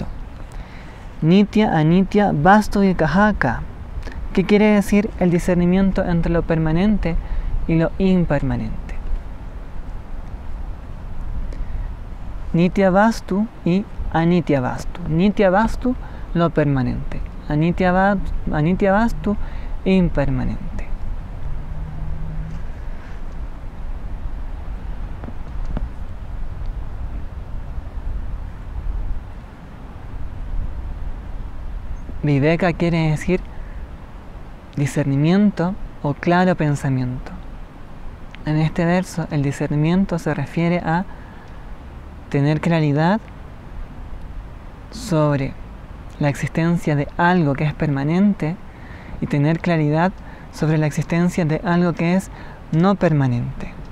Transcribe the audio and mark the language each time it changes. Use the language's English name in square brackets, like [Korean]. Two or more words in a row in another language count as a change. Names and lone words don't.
[Sanskrit] नित्य अनित्य वस्तु विवेकः. [Spanish] ¿Qué quiere decir el discernimiento entre lo permanente y lo impermanente? [Sanskrit] नित्य वस्तु y अनित्य वस्तु. नित्य वस्तु, [Spanish] lo permanente. [Sanskrit] अनित्य वस्तु, impermanente. [Spanish] Viveka quiere decir discernimiento o claro pensamiento. En este verso el discernimiento se refiere a tener claridad sobre la existencia de algo que es permanente y tener claridad sobre la existencia de algo que es no permanente.